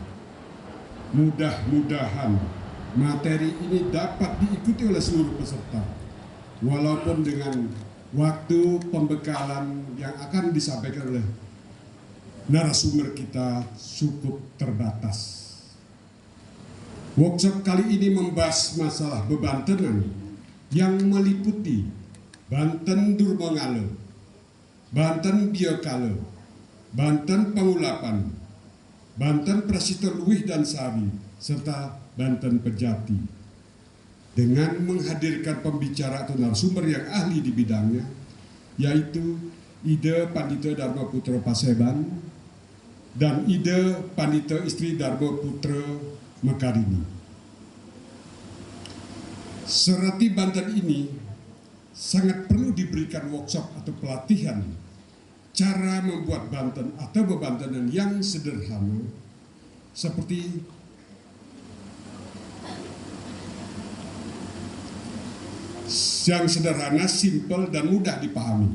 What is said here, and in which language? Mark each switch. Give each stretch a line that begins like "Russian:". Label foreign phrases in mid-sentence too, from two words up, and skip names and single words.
Indonesian: Mudah-mudahan materi ini dapat diikuti oleh seluruh peserta, walaupun dengan waktu pembekalan yang akan disampaikan oleh narasumber kita cukup terbatas. Workshop kali ini membahas masalah bebantenan yang meliputi Banten Durmangalo, Banten Biokalo, Banten Pangulapan, Banten Prasito Luih dan Sari, serta Banten Pejati. Dengan menghadirkan pembicara atau narasumber yang ahli di bidangnya, yaitu Ide Pandita Dharma Putra Paseban dan Ide Pandita Istri Dharma Putra Mekarini. Serati Banten ini sangat perlu diberikan workshop atau pelatihan cara membuat Banten atau bebantenan yang sederhana, seperti yang sederhana, simpel, dan mudah dipahami.